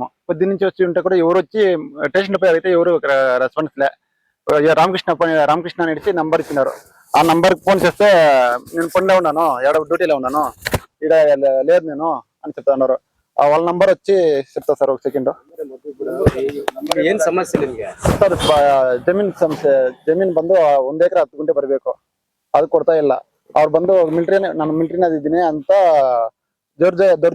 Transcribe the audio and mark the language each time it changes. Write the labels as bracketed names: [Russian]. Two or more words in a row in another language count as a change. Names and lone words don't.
[Telugu] పొద్దున్నుంచి వచ్చి ఉంటే కూడా ఎవరు వచ్చి స్టేషన్ పోయి అయితే ఎవరు రెస్పాన్స్ లే. రామకృష్ణ అనేసి నంబర్ ఇచ్చినారు. ఆ నంబర్కి ఫోన్ చేస్తే నేను పనిలో ఉన్నాను, డ్యూటీలో ఉన్నాను, ఇక్కడ లేదు నేను అని చెప్తా ఉన్నారు. వాళ్ళ నంబర్ వచ్చి చెప్తా సార్, 1 సెకండ్. [Kannada] ಏನ್ ಸಮಸ್ಯೆ ನಿಮ್ಗೆ? ಸರ್ ಜಮೀನ್ ಸಮಸ್ಯೆ. ಜಮೀನ್ ಬಂದು 1 ಎಕರೆ 10 ಗುಂಟೆ ಬರಬೇಕು, ಅದು ಕೊಡ್ತಾ ಇಲ್ಲ. ಅವ್ರು ಬಂದು ನನ್ನ ಮಿಲಿಟರಿನಾಗ ಇದ್ದೀನಿ ಅಂತ